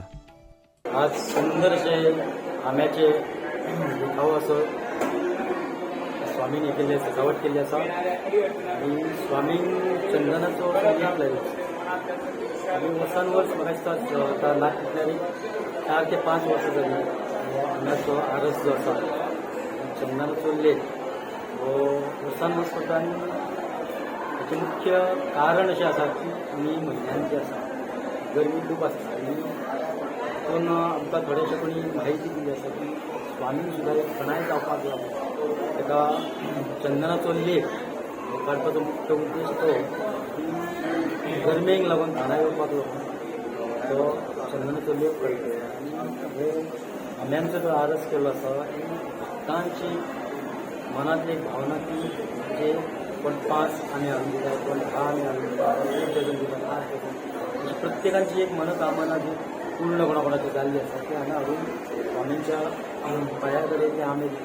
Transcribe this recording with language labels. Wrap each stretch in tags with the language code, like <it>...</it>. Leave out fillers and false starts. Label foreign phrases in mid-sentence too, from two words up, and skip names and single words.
<mr>आज सुंदरशे आंब्याचे देखावं असं स्वामीने केले, सजावट केली असा आणि स्वामी चंदनाचं सांगितलं आणि वर्षांवर्ष बघायचं आता लाख कुठल्याने 4 ते 5 वर्ष झाली आंब्याचं आरस जो असा चंदनाचं लेप हो वर्षांवर्ष होता।</mr> <kok>आणि त्याचे मुख्य कारण असे असा की आम्ही महिलांचे असा गरमी खूप असता आणि पण आमकां थोडेशे कोणी माहिती दिली आसा की स्वामी सुद्दां एक खणाय जावपाक लागलो। ताका चंदनाचो लेप काडपाचो मुख्य उद्देश तो की गरमेक लागून खणाय येवपाक लागून तो चंदनाचो लेप करता। आनी हे आंब्यांचो जो आरस केलो आसा भक्तांची मनांतली एक भावना की म्हणजे कोण 5 आंबे हाडून दिता, कोण 10 आंबे हाडून दिता, 1 डझन दिता, 8 डझन, प्रत्येकाची एक मनोकामना जी पूर्ण कोणाकोणाची जाल्ली आसा ती हांगा हाडून स्वामींच्या पांया कडेन ते आंबे दितात।</kok>